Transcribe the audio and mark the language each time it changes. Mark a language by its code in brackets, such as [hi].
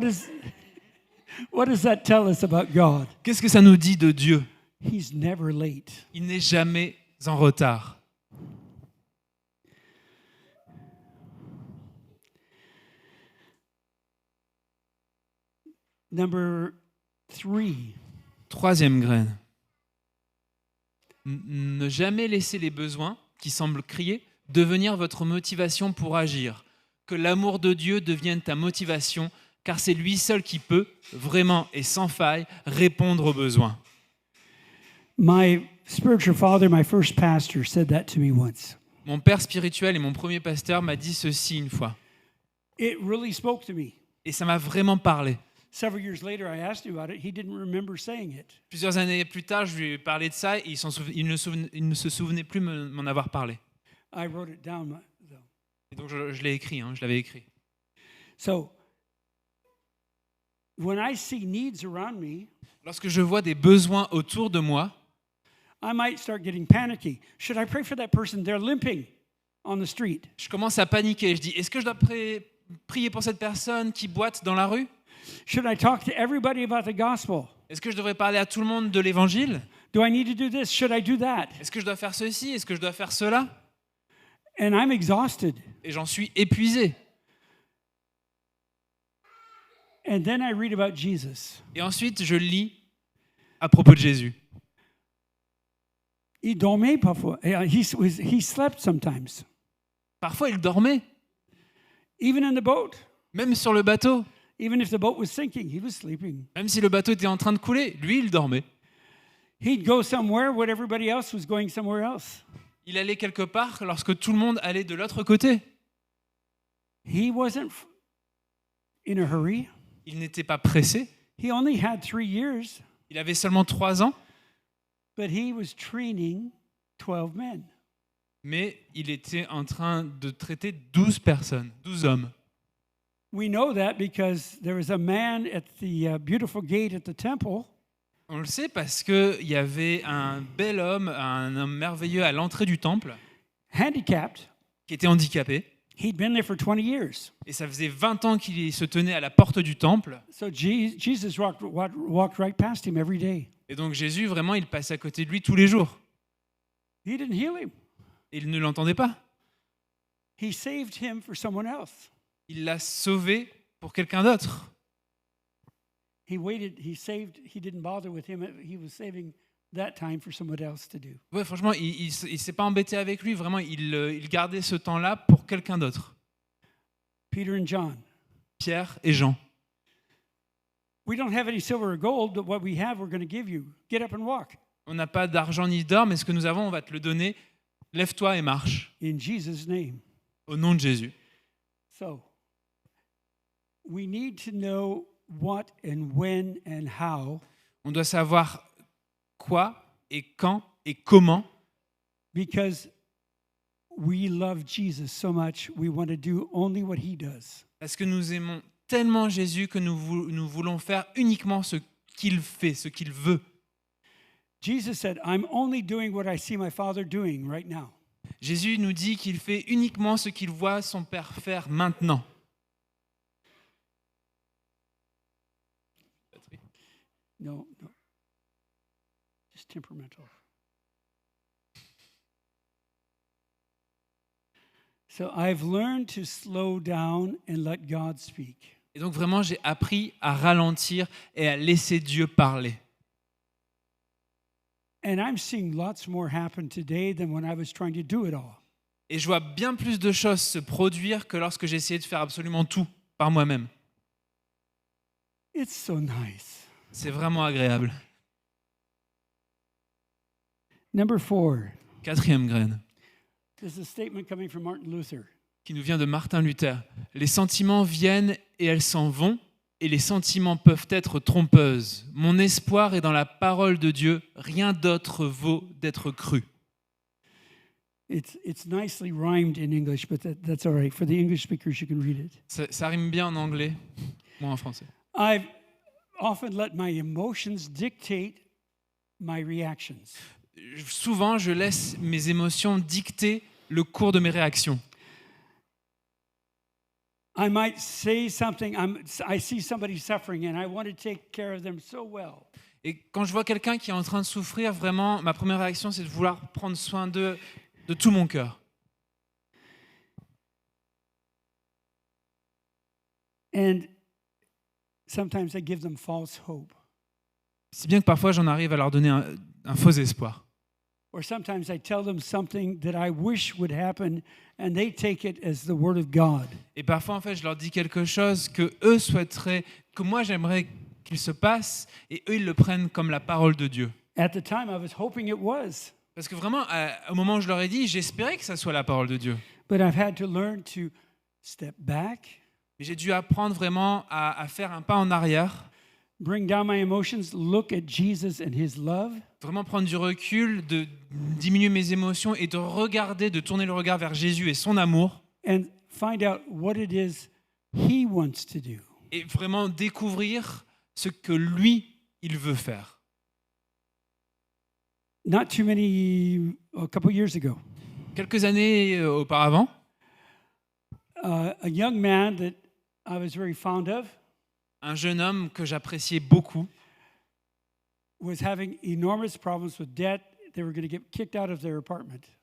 [en] does that tell us about God? [fr] Qu'est-ce que ça nous dit de Dieu? [en] He's never late. [fr] Il n'est jamais en retard. [en] Number 3. [fr] Troisième graine. Ne jamais laisser les besoins, qui semblent crier, devenir votre motivation pour agir. Que l'amour de Dieu devienne ta motivation, car c'est lui seul qui peut, vraiment et sans faille, répondre aux besoins. [en] My spiritual father, my first pastor, said that to me once. [fr] Mon père spirituel et mon premier pasteur m'a dit ceci une fois. [en] It really spoke to me. [fr] Et ça m'a vraiment parlé. [en] Several years later, I asked him about it. He didn't remember saying it. [fr] Plusieurs années plus tard, je lui ai parlé de ça et il ne se souvenait plus m'en avoir parlé. [en] I wrote it down, though. [fr] Et donc je l'ai écrit, je l'avais écrit. [en] So, when I see needs around me, [fr] Lorsque je vois des besoins autour de moi, [en] I might start getting panicky. Should I pray for that person? They're limping on the street. [fr] je commence à paniquer. Je dis, est-ce que je dois prier pour cette personne qui boite dans la rue? [en] Should I talk to everybody about the gospel? [fr] Est-ce que je devrais parler à tout le monde de l'évangile? [en] Do I need to do this? Should I do that? [fr] Est-ce que je dois faire ceci? Est-ce que je dois faire cela? [en] And I'm exhausted. [fr] Et j'en suis épuisé. [en] And then I read about Jesus. [fr] Et ensuite, je lis à propos de Jésus. Il dormait parfois. [en] He slept sometimes. [fr] Parfois, il dormait, [en] Even in the boat. [fr] même sur le bateau. [en] Even if the boat was sinking, he was sleeping. [fr] Même si le bateau était en train de couler, lui, il dormait. [en] He'd go somewhere when everybody else was going somewhere else. [fr] Il allait quelque part lorsque tout le monde allait de l'autre côté. [en] He wasn't in a hurry. [fr] Il n'était pas pressé. [en] He only had 3 years, [fr] Il avait seulement 3 ans, [en] but he was training 12 men. [fr] mais il était en train de traiter 12 personnes, 12 hommes. [en] We know that because there was a man at the beautiful gate at the temple. [fr] On le sait parce qu'il y avait un bel homme, un homme merveilleux à l'entrée du temple, [en] Handicapped. [fr] qui était handicapé. [en] He'd been there for 20 years. [fr] Et ça faisait 20 ans qu'il se tenait à la porte du temple. [en] So Jesus walked right past him every day. [fr] Et donc Jésus, vraiment, il passait à côté de lui tous les jours. [en] He didn't heal him. [fr] Et il ne l'entendait pas. [en] He saved him for someone else. [fr] Il l'a sauvé pour quelqu'un d'autre. [en] He waited, he didn't bother with him. He was saving that time for someone else to do. [fr] Ouais, franchement, il s'est pas embêté avec lui. Vraiment, il gardait ce temps-là pour quelqu'un d'autre. [en] Peter and John. [fr] Pierre et Jean. [en] We don't have any silver or gold, but what we have, we're going to give you. Get up and walk. [fr] On n'a pas d'argent ni d'or, mais ce que nous avons, on va te le donner. Lève-toi et marche. [en] In Jesus' name. [fr] Au nom de Jésus. [en] So, we need to know what and when and how, [fr] On doit savoir quoi et quand et comment, [en] because we love Jesus so much, we want to do only what he does. [fr] parce que nous aimons tellement Jésus que nous voulons faire uniquement ce qu'il fait, ce qu'il veut. [en] Jesus said, I'm only doing what I see my Father doing right now. [fr] Jésus nous dit qu'il fait uniquement ce qu'il voit son Père faire maintenant. [en] No. Just temperamental. So I've learned to slow down and let God speak. [fr] Et donc vraiment, j'ai appris à ralentir et à laisser Dieu parler. [en] And I'm seeing lots more happen today than when I was trying to do it all. [fr] Et je vois bien plus de choses se produire que lorsque j'ai essayé de faire absolument tout par moi-même. [en] It's so nice. [fr] C'est vraiment agréable. [en] Number 4. [fr] 4e graine, [en] This is a statement coming from Martin Luther. [fr] qui nous vient de Martin Luther. Les sentiments viennent et elles s'en vont, et les sentiments peuvent être trompeuses. Mon espoir est dans la parole de Dieu, rien d'autre vaut d'être cru. [en] It's nicely rhymed in English, but that's all right. For the English speakers, you can read it. [fr] Ça rime bien en anglais, moi en français. [en] I've often let my emotions dictate my reactions. [fr] Souvent, je laisse mes émotions dicter le cours de mes réactions. [en] I might say something, I see somebody suffering and I want to take care of them so well. [fr] Et quand je vois quelqu'un qui est en train de souffrir, vraiment, ma première réaction, c'est de vouloir prendre soin d'eux de tout mon cœur. [en] And sometimes I give them false hope. [fr] Si bien que parfois, j'en arrive à leur donner un faux espoir. [en] Or sometimes I tell them something that I wish would happen and they take it as the word of God. [fr] Et parfois, en fait, je leur dis quelque chose que eux souhaiteraient, que moi, j'aimerais qu'il se passe, et eux, ils le prennent comme la parole de Dieu. [en] At the time, I was hoping it was, [fr] Parce que vraiment, au moment où je leur ai dit, j'espérais que ça soit la parole de Dieu. [en] but I've had to learn to step back, [fr] Mais j'ai dû apprendre vraiment à faire un pas en arrière, [en] bring down my emotions, look at Jesus and his love, [fr] vraiment prendre du recul, de diminuer mes émotions et de regarder, de tourner le regard vers Jésus et son amour, [en] and find out what it is he wants to do. [fr] et vraiment découvrir ce que lui, il veut faire. [en] Not too many, a couple years ago, [fr] Quelques années auparavant, [en] a young man that I was very fond of, [fr] un jeune homme que j'appréciais beaucoup, [en] was having enormous problems with debt. They were going to get kicked out of their apartment.